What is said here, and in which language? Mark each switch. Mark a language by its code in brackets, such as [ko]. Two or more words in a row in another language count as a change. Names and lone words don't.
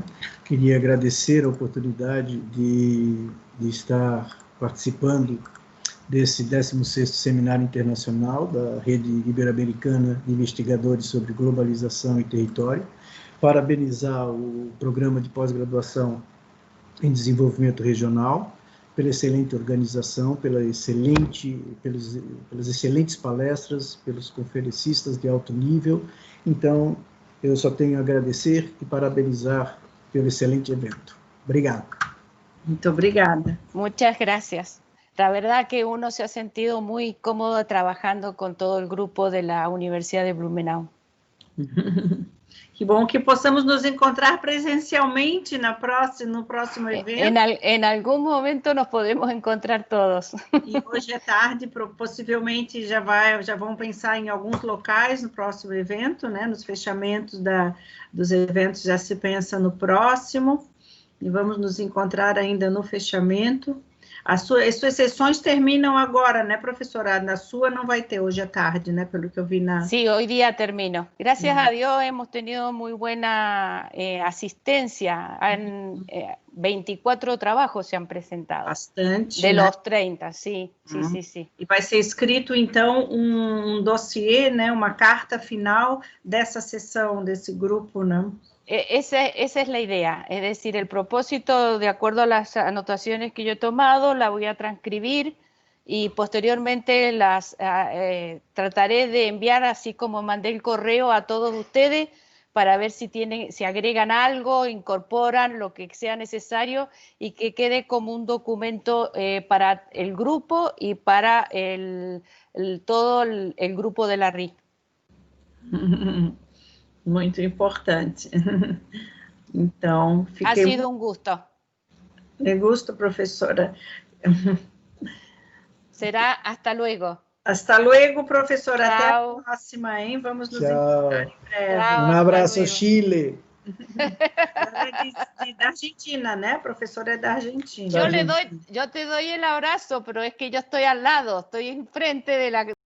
[pt] Queria agradecer a oportunidade de estar participando desse 16º Seminário Internacional da Rede Ibero-Americana de Investigadores sobre Globalização e Território, parabenizar o Programa de Pós-Graduação em Desenvolvimento Regional, pela excelente organização, pelas excelentes palestras, pelos conferencistas de alto nível. Então, eu só tenho a agradecer e parabenizar pelo excelente evento. Obrigado. Muito obrigada. [es] Muchas gracias. La verdad que uno se ha sentido muy cómodo trabajando con todo el grupo de la Universidad de Blumenau. [pt] Que bom que possamos nos encontrar presencialmente no próximo evento. [es] En algún momento nos podemos encontrar todos. [pt] E hoje à tarde, possivelmente, já vão pensar em alguns locais no próximo evento, né? Nos fechamentos dos eventos já se pensa no próximo. E vamos nos encontrar ainda no fechamento. As suas sessões terminam agora, né, professora? Na sua não vai ter hoje à tarde, né, pelo que eu vi na... [es] Sí, hoy día termino. Gracias a Dios hemos tenido muy buena asistencia. 24 trabajos se han presentado. [pt] Bastante, de né? [es] los 30, sí. [pt] E vai ser escrito, então, dossiê, né, uma carta final dessa sessão, desse grupo, né? [es] Esa es la idea, es decir, el propósito, de acuerdo a las anotaciones que yo he tomado, la voy a transcribir y posteriormente las trataré de enviar, así como mandé el correo a todos ustedes, para ver si agregan algo, incorporan lo que sea necesario y que quede como un documento para el grupo y para todo el grupo de la RI. [pt] Muito importante. Então, [es] Ha sido un gusto. [pt] Gusto, professora. [es] Será hasta luego. Hasta luego, [pt] professora. Tchau. Até a próxima, hein? Vamos nos encontrar em breve. Tchau, abraço, Chile. Da Argentina, né? Professora é da Argentina. [es] Yo te doy el abrazo, pero es que yo estoy al lado, estoy enfrente de la